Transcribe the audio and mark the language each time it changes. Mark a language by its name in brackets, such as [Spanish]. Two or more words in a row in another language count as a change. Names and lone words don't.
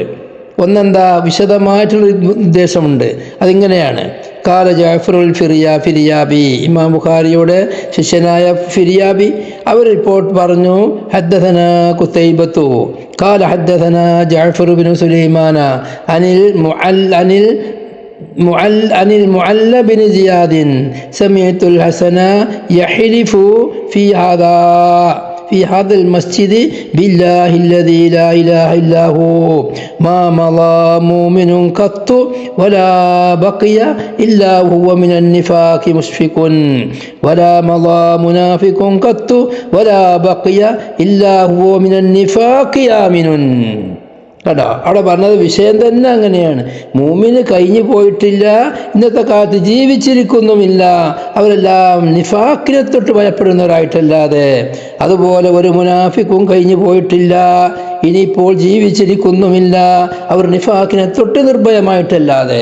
[Malayalam] ഒന്നെന്താ, വിശദമായിട്ടുള്ള ഉദ്ദേശമുണ്ട്. [Arabic] അതിങ്ങനെയാണ്: قال جعفر الفريابي, [Malayalam] ഇമാം ബുഖാരിയുടെ ശിഷ്യനായ ഫിരിയാബി അവർ റിപ്പോർട്ട് പറഞ്ഞു, [Arabic] حدثنا قتيبة قال حدثنا جعفر بن سليمان عن المعلى بن زياد سمعت الحسن يحلف في هذا المسجد بالله الذي لا إله إلا هو ما مضى مؤمن قط ولا بقي إلا هو من النفاق مشفق ولا مضى منافق قط ولا بقي إلا هو من النفاق آمن. [Malayalam] കേട്ടോ, അവിടെ പറഞ്ഞത് വിഷയം തന്നെ അങ്ങനെയാണ്. മൂമിന് കഴിഞ്ഞു പോയിട്ടില്ല, ഇന്നത്തെ കാലത്ത് ജീവിച്ചിരിക്കുന്നുമില്ല. അവരെല്ലാം നിഫാക്കിനെ തൊട്ട് ഭയപ്പെടുന്നവരായിട്ടല്ലാതെ. അതുപോലെ ഒരു മുനാഫിക്കും കഴിഞ്ഞു പോയിട്ടില്ല, ഇനിയിപ്പോൾ ജീവിച്ചിരിക്കുന്നുമില്ല, അവർ നിഫാക്കിനെ തൊട്ട് നിർഭയമായിട്ടല്ലാതെ.